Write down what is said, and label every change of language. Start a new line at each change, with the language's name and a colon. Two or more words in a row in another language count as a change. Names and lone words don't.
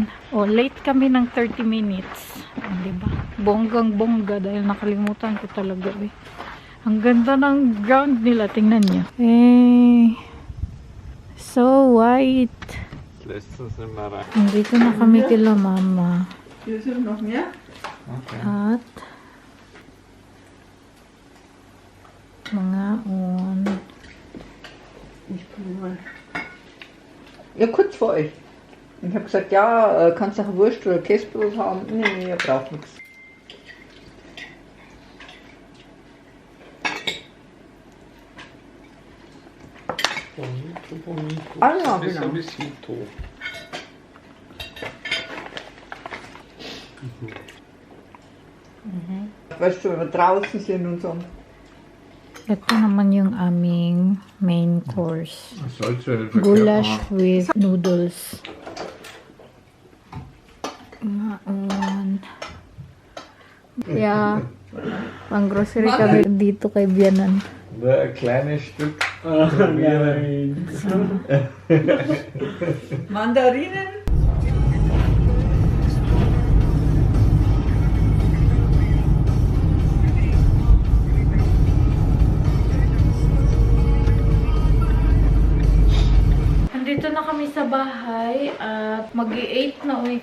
Filipino: O, late kami ng 30 minutes. O, diba? Bonggang-bongga dahil nakalimutan ko talaga eh. Ang ganda ng ground nila. Tingnan niyo. Eh,
English: so white.
Filipino: Dito na kami kila mama.
German: Hier sind noch mehr?
Filipino: At mga on.
German: Ich bin mal. Ja, kurz vor euch. Ich habe gesagt, ja, kannst du auch Wurst oder Käsebrot haben? Nee, ihr braucht nichts. Ah ja, genau. Weißt du, wenn wir draußen sind und so.
Filipino: Ito naman yung aming
English: main course. Goulash with noodles. Maon.
German: Ja.
Filipino: Pang grocery kami dito kay Bianan.
German: Ein kleines Stück. Mandarinen?
Filipino: Dito na kami sa bahay at mag-8 na uwi.